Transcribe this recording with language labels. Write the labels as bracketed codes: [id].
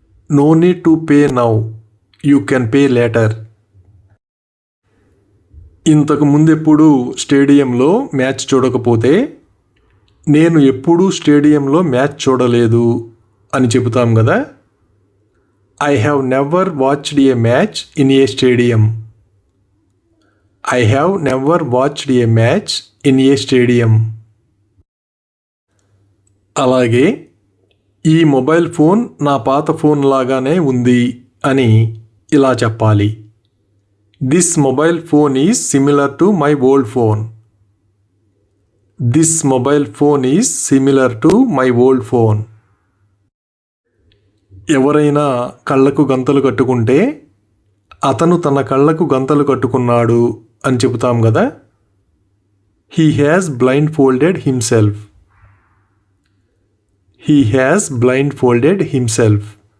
[en] No need to pay now, you can pay later. [te] ఇంతకు ముందెప్పుడు స్టేడియంలో match చూడకపోతే నేను ఎప్పుడూ స్టేడియంలో మ్యాచ్ చూడలేదు అని చెబుతాం కదా. [en] I have never watched a match in a stadium. I have never watched a match in a stadium. [te] అలాగే ఈ మొబైల్ ఫోన్ నా పాత ఫోన్ లాగానే ఉంది అని ఇలా చెప్పాలి. [en] This mobile phone is similar to my old phone. This mobile phone is similar to my old phone. [te] ఎవరైనా కళ్ళకు గంతలు కట్టుకుంటే అతను తన కళ్ళకు గంతలు కట్టుకున్నాడు అని చెబుతాం కదా. [en] He has blindfolded himself. He has blindfolded himself.